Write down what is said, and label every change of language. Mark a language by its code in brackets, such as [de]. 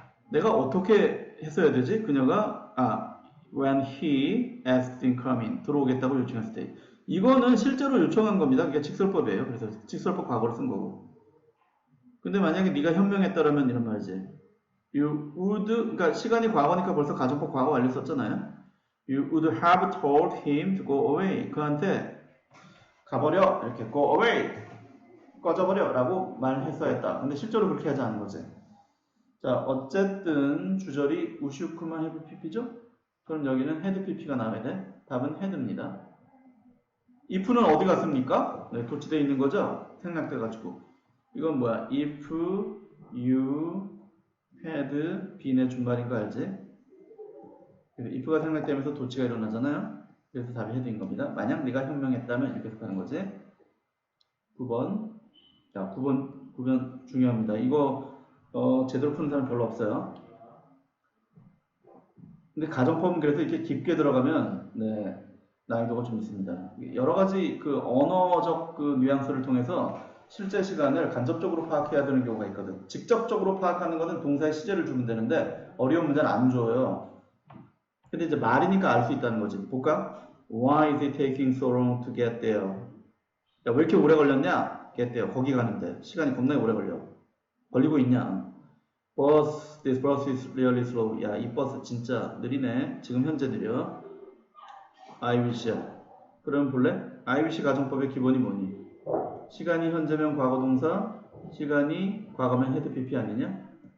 [ko] 내가 어떻게 했어야 되지? 그녀가 [en] when he asked in coming [ko] 들어오겠다고 요청했을 때 이거는 실제로 요청한 겁니다. 그게 직설법이에요. 그래서 직설법 과거를 쓴 거고. 근데 만약에 네가 현명했다라면 이런 말이지. [en] You would [ko] 그러니까 시간이 과거니까 벌써 가정법 과거 완료 썼잖아요. [en] You would have told him to go away. [ko] 그한테 가버려 이렇게 [en] go away [ko] 꺼져버려 라고 말했어야 했다. 근데 실제로 그렇게 하지 않은 거지. 자 어쨌든 주절이 우시우크만 have pp죠? 그럼 여기는 had pp가 나와야 돼. 답은 had입니다. if는 어디 갔습니까? 네, 도치되어 있는 거죠? 생략돼가지고 이건 뭐야? [en] if you had bene [ko] 의 준말인 거 알지? if가 생략되면서 도치가 일어나잖아요. 그래서 답이 had인 겁니다. 만약 네가 현명했다면 이렇게 해석하는 거지. 9번. 자, 9번 중요합니다. 이거 제대로 푸는 사람 별로 없어요. 근데 가정법은 그래서 이렇게 깊게 들어가면 네, 난이도가 좀 있습니다. 여러 가지 그 언어적 그 뉘앙스를 통해서 실제 시간을 간접적으로 파악해야 되는 경우가 있거든. 직접적으로 파악하는 것은 동사의 시제를 주면 되는데 어려운 문제는 안 줘요. 근데 이제 말이니까 알 수 있다는 거지. 볼까? [en] Why is it taking so long to get there? [ko] 야, 왜 이렇게 오래 걸렸냐? [en] get there. [ko] 거기 가는데 시간이 겁나게 오래 걸려. 걸리고 있냐? [en] This bus is really slow. [ko] 야, 이 버스 진짜 느리네. 지금 현재 느려. [en] I wish [ko] 야. 그럼 볼래? [en] I wish [ko] 가정법의 기본이 뭐니? 시간이 현재면 과거 동사, 시간이 과거면 had pp 아니냐?